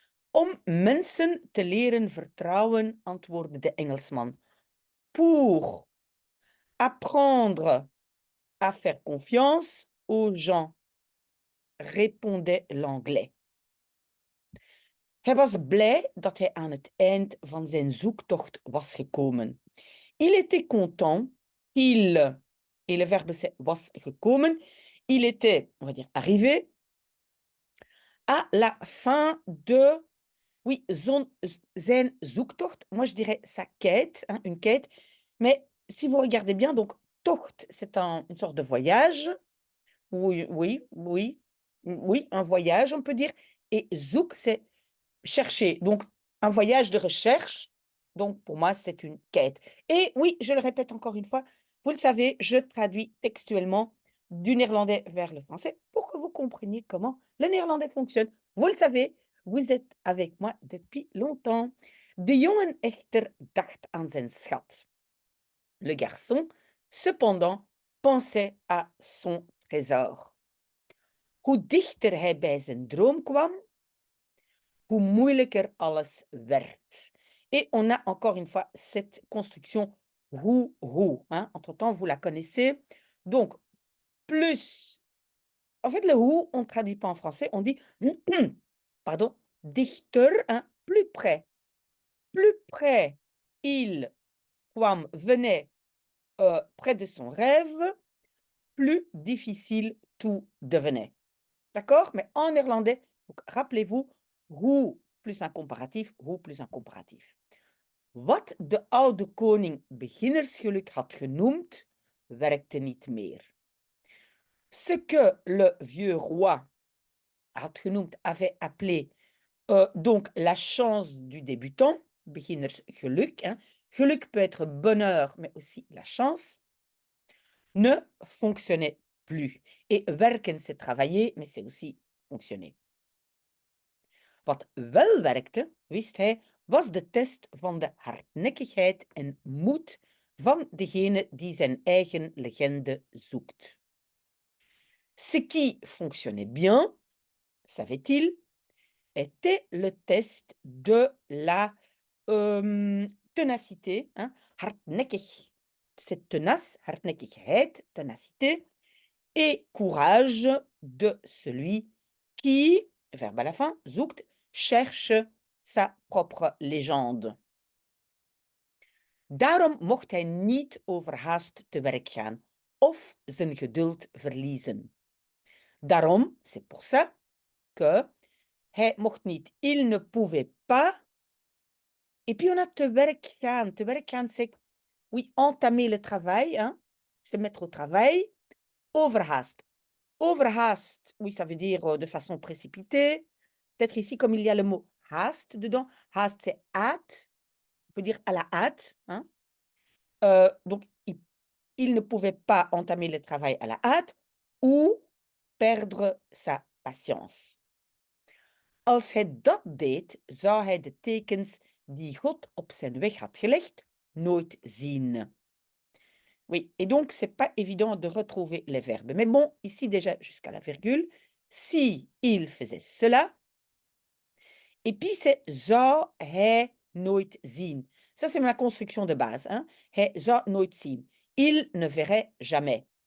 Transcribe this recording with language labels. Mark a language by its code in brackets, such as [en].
[nl] Om mensen te leren vertrouwen, antwoordde de Engelsman. [fr] Pour apprendre à faire confiance aux gens, répondait l'anglais. [nl] Hij was blij dat hij aan het eind van zijn zoektocht was gekomen. [fr] Il était content qu'il, et le verbe c'est [nl] was gekomen, [fr] il était, on va dire, arrivé à la fin de, oui, [nl] zijn zoektocht. [fr] Moi, je dirais sa quête, hein, une quête. Mais si vous regardez bien, donc, tocht, c'est une sorte de voyage. Oui, oui, oui, oui, un voyage, on peut dire. Et zoek, c'est chercher. Donc, un voyage de recherche. Donc, pour moi, c'est une quête. Et oui, je le répète encore une fois, vous le savez, je traduis textuellement du néerlandais vers le français pour que vous compreniez comment le néerlandais fonctionne. Vous le savez, vous êtes avec moi depuis longtemps. [nl] De jongen echter dacht aan zijn schat. [fr] Le garçon, cependant, pensait à son trésor. [nl] Hoe dichter hij bij zijn droom kwam, hoe moeilijker alles werd. [fr] Et on a encore une fois cette construction hoe, hein. Entre-temps, vous la connaissez. Donc, plus, en fait, le hoe, on ne traduit pas en français, on dit, pardon, dichter, hein, plus près. Plus près il venait près de son rêve, plus difficile tout devenait. D'accord? Mais en néerlandais, donc rappelez-vous, hoe plus un comparatif, hoe plus un comparatif. [nl] Wat de oude koning beginnersgeluk had genoemd, werkte niet meer. [fr] Ce que le vieux roi [nl] had genoemd, [fr] avait appelé donc la chance du débutant, beginnersgeluk, hein. Geluk peut être bonheur, mais aussi la chance, ne fonctionnait plus. Et werken, c'est travailler, mais c'est aussi fonctionner. [nl] Wat wel werkte, wist hij, was de test van de hardnekkigheid en moed van degene die zijn eigen legende zoekt. [fr] Ce qui fonctionnait bien, savait-il, était le test de la ténacité, hein, hardnekkig. C'est tenace, hardnekkigheid, ténacité, et courage de celui qui, verbe à la fin, zoekt, cherche sa propre légende. Daarom mocht hij niet overhaast te werk gaan of zijn geduld verliezen. Daarom, c'est pour ça que [nl] hij mocht niet, [fr] il ne pouvait pas. Et puis on a [nl] te werk gaan. [fr] Te werk gaan, c'est, oui, entamer le travail, hein, se mettre au travail. Overhaast. Overhaast, oui, ça veut dire de façon précipitée. Peut-être ici, comme il y a le mot haast dedans, haast, c'est hâte. On peut dire à la hâte, hein. Donc, il ne pouvait pas entamer le travail à la hâte ou perdre sa patience. [nl] Als hij dat deed, zou hij de tekens die God op zijn weg had gelegd nooit zien. [fr] Oui, et donc c'est pas évident de retrouver les verbes. Mais bon, ici déjà jusqu'à la virgule, si il faisait cela, et puis c'est [nl] zou hij nooit zien. [fr] Ça, c'est la construction de base. Hein? [nl] Hij zou nooit zien. [fr] Il ne verrait jamais.